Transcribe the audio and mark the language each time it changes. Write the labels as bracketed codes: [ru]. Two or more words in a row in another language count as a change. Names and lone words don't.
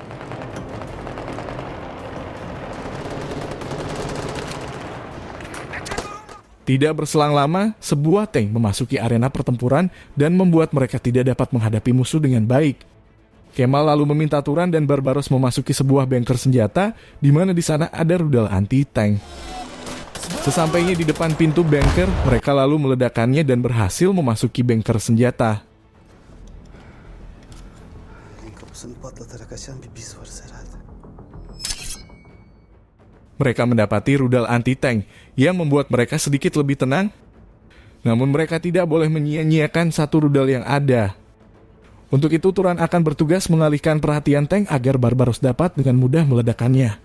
[id] Tidak berselang lama, sebuah tank memasuki arena pertempuran dan membuat mereka tidak dapat menghadapi musuh dengan baik. Kemal lalu meminta Turan dan Barbaros memasuki sebuah bunker senjata, di mana di sana ada rudal anti-tank. Sesampainya di depan pintu bunker, mereka lalu meledakannya dan berhasil memasuki bunker senjata. [tr] Kapısını patlatarak açan bir biz varız herhalde. [id] Mereka mendapati rudal anti-tank yang membuat mereka sedikit lebih tenang. Namun mereka tidak boleh menyia-nyiakan satu rudal yang ada. Untuk itu Turan akan bertugas mengalihkan perhatian tank agar Barbaros dapat dengan mudah meledakannya.